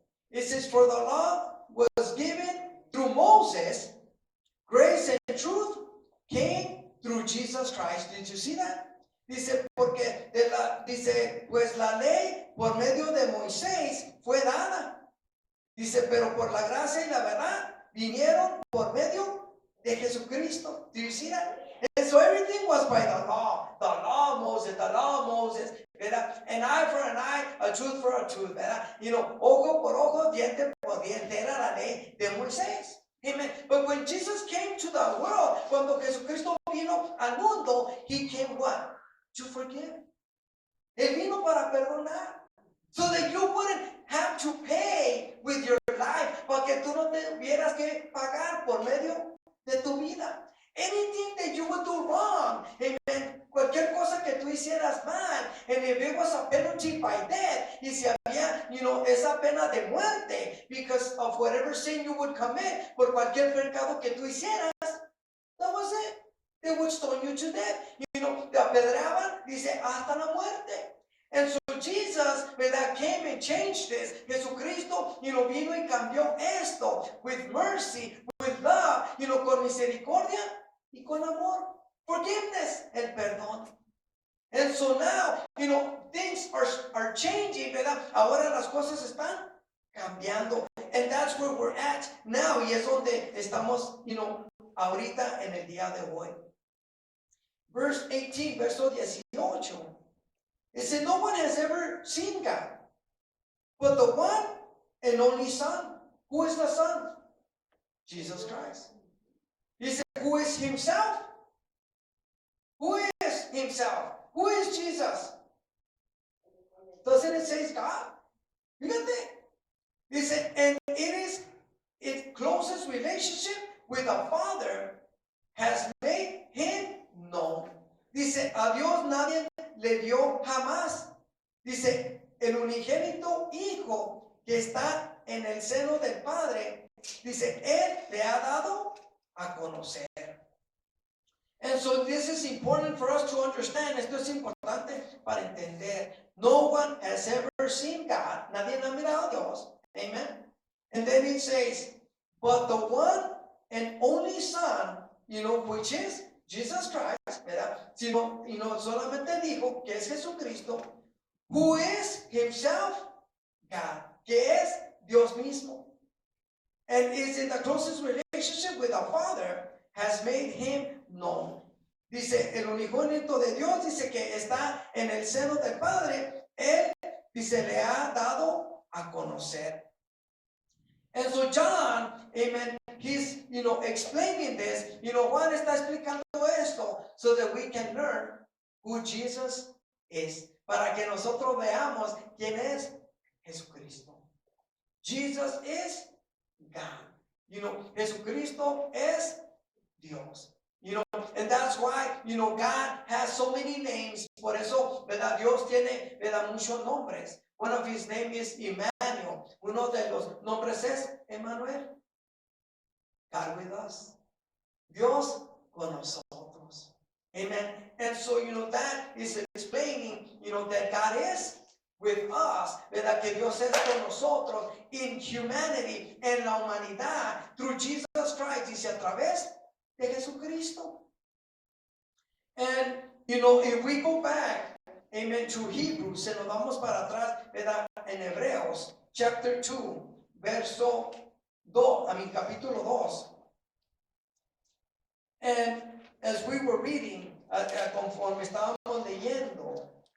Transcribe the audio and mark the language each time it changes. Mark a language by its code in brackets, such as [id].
[en] It says, for the law was given through Moses, grace and truth came through Jesus Christ. Did you see that? [es] Dice, porque dice, pues la ley por medio de Moisés fue dada. Dice, pero por la gracia y la verdad vinieron por medio de Jesucristo. [en] Do you see that? And so everything was by the law. The law of Moses, the law of Moses. [es] ¿Verdad? [en] An eye for an eye, a tooth for a tooth. [es] ¿Verdad? Ojo por ojo, diente por diente. Era la ley de Moisés. [en] Amen. But when Jesus came to the world, [es] cuando Jesucristo vino al mundo, [en] he came what? To forgive. [es] Él vino para perdonar. [en] So that you wouldn't have to pay with your life. [es] Para que tú no tuvieras que pagar por medio de tu vida. [en] Anything that you would do wrong. Amen. [es] Cualquier cosa que tú hicieras mal. [en] And if it was a penalty by death. [es] Y si había, esa pena de muerte. [en] Because of whatever sin you would commit. [es] Por cualquier pecado que tú hicieras. [en] That was it. They would stone you to death. [es] Te apedreaban, dice, hasta la muerte. [en] And so Jesus, [es] ¿verdad? [en] Came and changed this. [es] Jesucristo, vino y cambió esto. [en] With mercy, with love, [es] con misericordia y con amor. [en] Forgiveness, [es] el perdón. [en] And so now, things are changing, [es] ¿verdad? Ahora las cosas están cambiando. [en] And that's where we're at now. [es] Y es donde estamos, ahorita en el día de hoy. [en] Verse 18, [es] verso 18. [en] It said, no one has ever seen God, but the one and only Son. Who is the Son? Jesus Christ. He said, who is himself? Who is himself? Who is Jesus? Doesn't it say God? You got that? He said, and it is its closest relationship with the Father has made him known. [es] Dice, a Dios nadie le dio jamás. Dice, el unigénito Hijo que está en el seno del Padre, dice, Él le ha dado a conocer. [en] And so this is important for us to understand. [es] Esto es importante para entender. [en] No one has ever seen God. [es] Nadie ha mirado a Dios. [en] Amen. And then it says, but the one and only Son, which is Jesus Christ, [es] ¿verdad? Sino, solamente dijo que es Jesucristo, [en] who is himself God, [es] que es Dios mismo. [en] And is in the closest relationship with our Father, has made him known. [es] Dice, el unigénito de Dios, dice que está en el seno del Padre, él, dice, le ha dado a conocer. [en] And so John, amen, he's, explaining this. [es] Juan está explicando esto [en] so that we can learn who Jesus is. [es] Para que nosotros veamos quién es Jesucristo. [en] Jesus is God. [es] Jesucristo es Dios. [en] And that's why, God has so many names. [es] Por eso, ¿verdad? Dios tiene, ¿verdad? Muchos nombres. [en] One of his names is Emmanuel. [es] Uno de los nombres es Emmanuel. [en] God with us. [es] Dios con nosotros. [en] Amen. And so, that is explaining, that God is with us. [es] ¿Verdad? Que Dios es con nosotros [en] in humanity, [es] en la humanidad, [en] through Jesus Christ. [es] Dice a través de Jesucristo. [en] And, if we go back, amen, to Hebrews, [es] se nos vamos para atrás, ¿verdad? En Hebreos, [en] chapter 2, [es] verso 2, capítulo 2. [en] And as we were reading, [es] conforme estábamos leyendo.